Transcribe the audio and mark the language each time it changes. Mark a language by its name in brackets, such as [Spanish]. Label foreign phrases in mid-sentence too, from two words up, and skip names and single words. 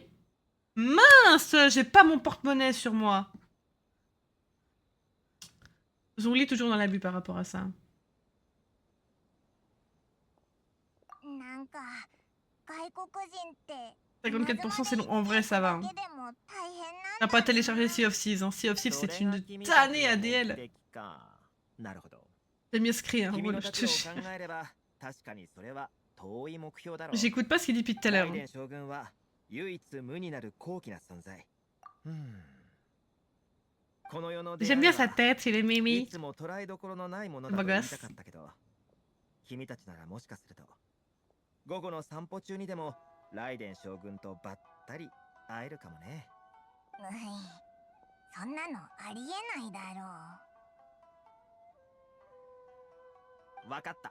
[French] Mince, j'ai pas mon porte-monnaie sur moi. Zhongli toujours dans l'abus par rapport à ça. 54% c'est long, en vrai ça va. Hein. T'as pas téléchargé Sea of Thieves, hein. Sea of Thieves c'est une tannée ADL. C'est mieux scrit, hein, voilà, je te jure. J'écoute pas ce qu'il dit depuis tout à l'heure. J'aime bien sa tête, il est mimi. Beau gosse. [Japanese] 午後の散歩中にでもライデン将軍とばったり会えるかもね。そんなのありえないだろう。わかった。